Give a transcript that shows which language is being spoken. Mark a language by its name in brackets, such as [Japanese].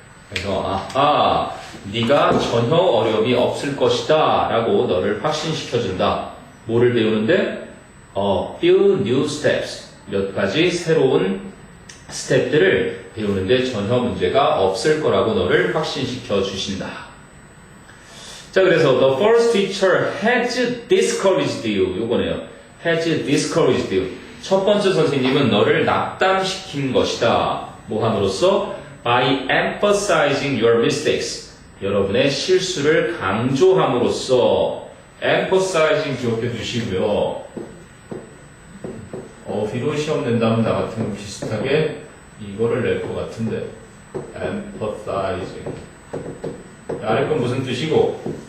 [Korean] 그래서 네가 전혀 어려움이 없을 것이다 라고 너를 확신시켜준다. 뭐를 배우는데? few new steps 몇 가지 새로운 스텝들을 배우는데 전혀 문제가 없을 거라고 너를 확신시켜 주신다. 자, 그래서 [English] the first teacher has discouraged you [Korean] 요거네요. [English] has discouraged you. [Korean] 첫 번째 선생님은 너를 낙담시킨 것이다. 뭐 함으로써? [English] By emphasizing your mistakes. [Korean] 여러분의 실수를 강조함으로써 emphasizing 기억해 두시고요. 비로 시험 낸다면 나 같으면 비슷하게 이거를 낼 것 같은데 emphasizing 아래 건 무슨 뜻이고?